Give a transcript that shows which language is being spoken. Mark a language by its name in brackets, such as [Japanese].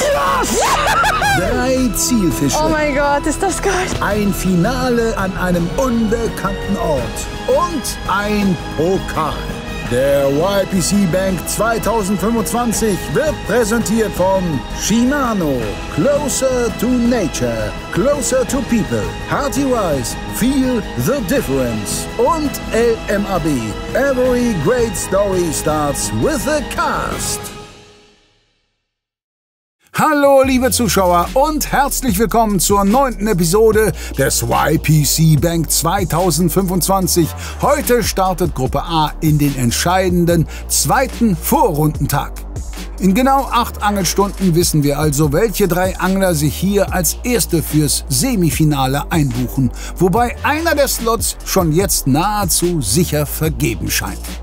[English] Yes! [German] 3 Zielfische. Oh mein Gott, ist das geil! Ein Finale an einem unbekannten Ort. Und ein Pokal. Der YPC Bank 2025 wird präsentiert von Shimano. [English] Closer to Nature, Closer to People. Hearty Rice, Feel the Difference. [German] Und LMAB. [English] Every great story starts with a cast. [German] Hallo liebe Zuschauer und herzlich willkommen zur 9. Episode des YPC Bank 2025. Heute startet Gruppe A in den entscheidenden 2. Vorrundentag. In genau 8 Angelstunden wissen wir also, welche 3 Angler sich hier als Erste fürs Semifinale einbuchen, wobei einer der Slots schon jetzt nahezu sicher vergeben scheint.